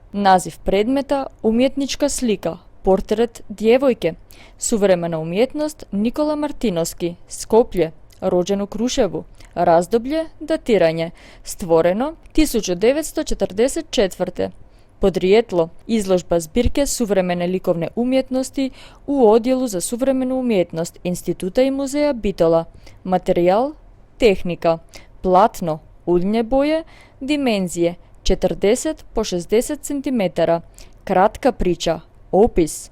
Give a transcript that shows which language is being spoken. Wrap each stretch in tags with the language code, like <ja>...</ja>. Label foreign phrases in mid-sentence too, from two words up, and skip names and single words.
<hr>Naziv predmeta umjetnička slika, portret djevojke, suvremena umjetnost Nikola Martinovski, Skopje, rođen u Kruševu, razdoblje datiranje, stvoreno 1944. Podrijetlo, izložba zbirke suvremene likovne umjetnosti u Odjelu za suvremenu umjetnost Instituta i muzeja Bitola. Materijal, tehnika, platno, uljne boje, dimenzije 40 po 60 cm, kratka priča, opis.</hr>